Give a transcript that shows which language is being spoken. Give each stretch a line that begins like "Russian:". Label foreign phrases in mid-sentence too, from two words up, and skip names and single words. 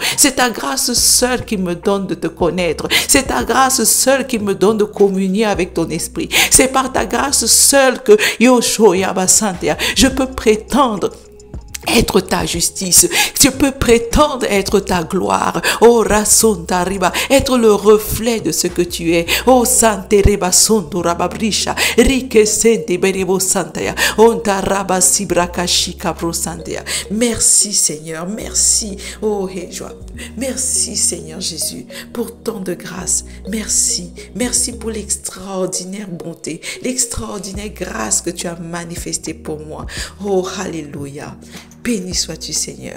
French: c'est ta grâce seule qui me donne de te connaître, c'est ta grâce seule qui me donne de communier avec ton esprit, c'est par ta grâce seule que Yoshoya Basantia, je peux prétendre être ta justice, je peux prétendre être ta gloire, oh Rasonta Riba, être le reflet de ce que tu es, oh Sante Riba Sondo Rababrisha, Rike Sente Berebo Santaya, Onta Raba Sibraka Shika Pro Santea. Merci Seigneur, merci, oh Joie, merci Seigneur Jésus pour tant de grâce, merci, merci pour l'extraordinaire bonté, l'extraordinaire grâce que tu as manifestée pour moi, oh Alléluia. Béni sois-tu Seigneur.